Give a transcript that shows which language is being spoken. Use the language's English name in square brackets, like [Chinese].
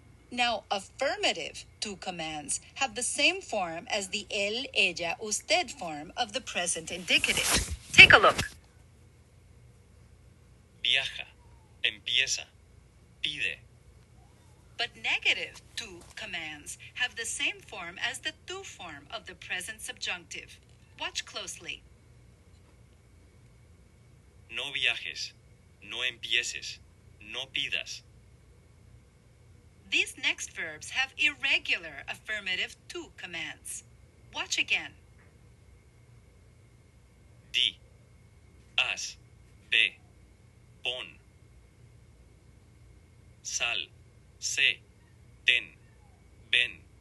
[English] Now, affirmative tú commands have the same form as the él, ella, usted form of the present indicative. Take a look. [Spanish] Viaja, empieza, pide. [English] But negative tú commands have the same form as the tú form of the present subjunctive. Watch closely. [Spanish] No viajes, no empieces, no pidas. [English] These next verbs have irregular affirmative tú commands. Watch again. [Spanish] Di, haz, ve, pon. Sal, sé, ten, ven.